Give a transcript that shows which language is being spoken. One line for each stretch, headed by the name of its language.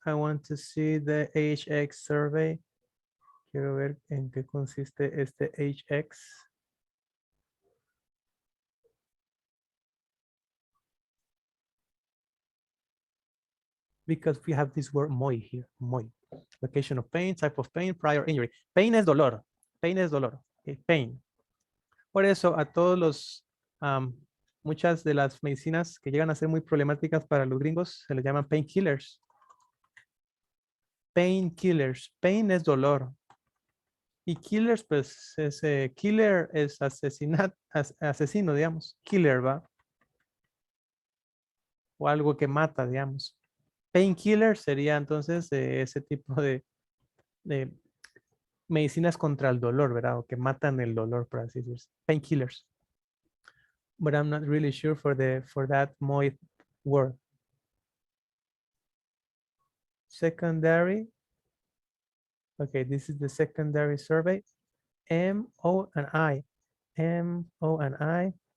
English: I want to see the HX survey.
Spanish: Quiero ver en qué consiste este HX.
English: Because we have this word MOI here, MOI. Location of pain, type of pain, prior injury.
Spanish: Pain es dolor. Pain es dolor. Okay, pain. Por eso a todos los, muchas de las medicinas que llegan a ser muy problemáticas para los gringos se les llaman painkillers. Painkillers. Pain es dolor. Y killers, pues, killer es asesino, digamos. Killer, ¿va? O algo que mata, digamos. Painkiller sería entonces ese tipo de medicinas contra el dolor, ¿verdad? O que matan el dolor, por así decirlo. Painkillers.
English: But I'm not really sure for that MOI word. Secondary. Okay, this is the secondary survey. M-O and I. M-O and I.